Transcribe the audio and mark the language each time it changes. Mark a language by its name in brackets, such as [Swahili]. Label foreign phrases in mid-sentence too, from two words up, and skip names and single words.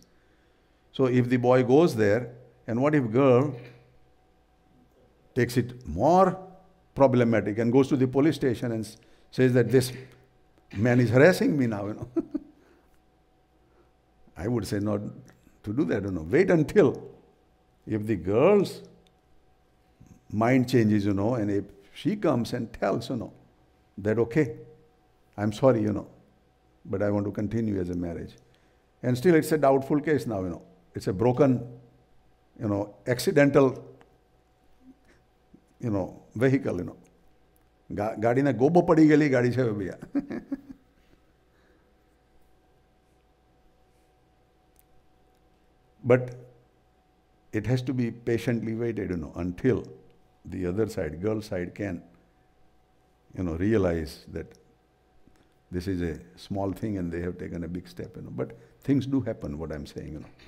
[English] So if the boy goes there, and what if girl takes it more problematic and goes to the police station and says that this man is harassing me now, I would say not to do that, Wait until if the girl's mind changes, and if she comes and tells, that okay, I'm sorry, but I want to continue as a marriage. And still it's a doubtful case now, It's a broken, accidental, vehicle, गाड़ी ने गोबो पड़ी गेली गाड़ी छे भैया. But it has to be patiently waited, until the other side, girl side, can, realize that this is a small thing and they have taken a big step, But things do happen, what I'm saying,